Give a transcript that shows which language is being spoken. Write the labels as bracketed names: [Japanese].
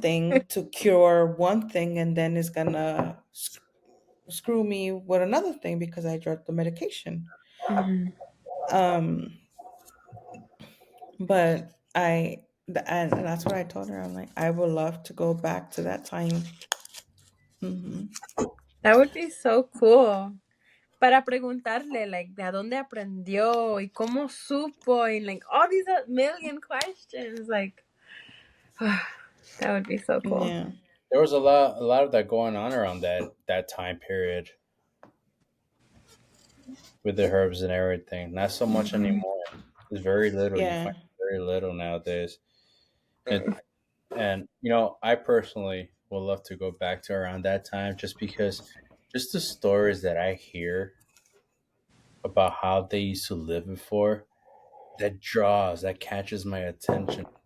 [English] thing to cure one thing, and then it's gonna screw me with another thing because I drank the medication. Hmm. Um, but and that's what I told her. I'm like, I would love to go back to that time. Hmm. That would be so cool. [Spanish] Para preguntarle, like, de a dónde aprendió y cómo supo, [English] and like all these million questions. Like, that would be so cool. Yeah. There was a lot of that going on around that time period with the herbs and everything. Not so much Hmm. anymore. There's very little. You Yeah. find very little nowadays. And I personally would love to go back to around that time just because just the stories that I hear about how they used to live before that catches my attention.